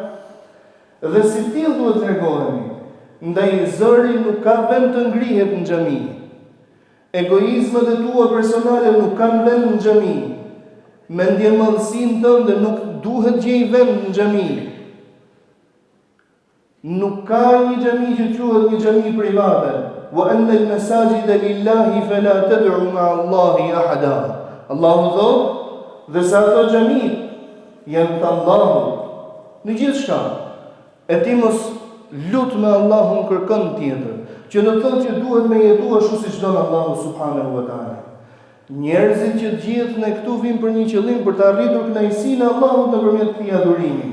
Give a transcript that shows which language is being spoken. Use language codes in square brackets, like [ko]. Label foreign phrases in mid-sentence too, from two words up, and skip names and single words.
[sq] Dhe si tillë duhet të reagohemi. Ndaj zëri nuk ka vend të ngrihet në xhami. Egoizmat e tua personale nuk kanë vend në xhami. Mendjemallësinë tënde nuk duhet gjej vend në xhami. Nuk ka një xhami që quhet një xhami private. [ar] وأن المساجد لله فلا تدعوا مع الله أحدا. [sq] Allahu thotë, dhe sa ato xhami janë të Allahut në gjithçka. E ti mos lut me Allahun kërkon tjetër, që do të thotë që duhet me jetu ashtu siç don Allahu [ar] سبحانه وتعالى. [sq] Njerëzit që të gjithë ne këtu vim për një qëllim, për të arritur kënaqësinë e Allahut nëpërmjet këtij adhurimi.